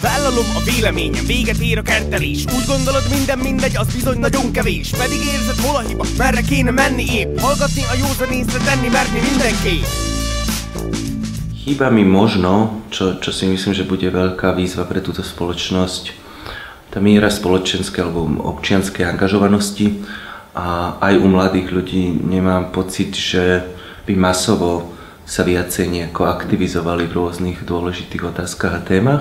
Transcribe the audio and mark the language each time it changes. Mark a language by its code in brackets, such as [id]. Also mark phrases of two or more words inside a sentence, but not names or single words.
[hu] társadalom a véleményem, véget ér a kertelés. Úgy gondolod minden mindegy, az bizony nagyon kevés. Pedig érzed hol a hiba, merre kéne menni épp. Hallgatni a józan észre, tenni merni mindenképp. [sk] Chýba mi možno, čo si myslím, že bude veľká výzva pre túto spoločnosť, tá miera spoločenskej alebo občianskej angažovanosti. A aj u mladých ľudí nemám pocit, že by masovo sa viacej nejako aktivizovali v rôznych dôležitých otázkach a témach.